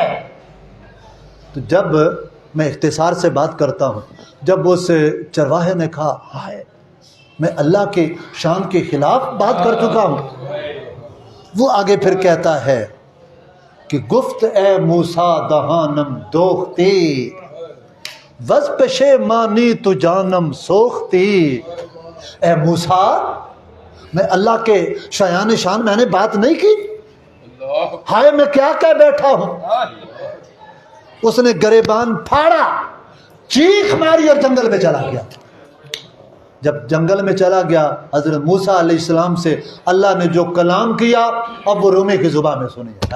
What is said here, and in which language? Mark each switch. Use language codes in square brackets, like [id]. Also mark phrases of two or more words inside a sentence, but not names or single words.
[ur] تو جب میں اختصار سے بات کرتا ہوں، جب اس چرواہے نے کہا ہائے میں اللہ کے شان کے خلاف بات کر چکا ہوں، وہ آگے پھر کہتا ہے کہ [fa] گفت اے موسیٰ دہانم دوختی وز پشیمانی تو جانم سوختی، [ur] اے موسیٰ میں اللہ کے شایان شان میں نے بات نہیں کی، ہائے میں کیا کہہ بیٹھا ہوں۔ اس نے گریبان پھاڑا، چیخ ماری اور جنگل میں چلا گیا۔ جب جنگل میں چلا گیا، حضرت موسیٰ علیہ السلام سے اللہ نے جو کلام کیا اب وہ رومی کی زبان میں سنیے۔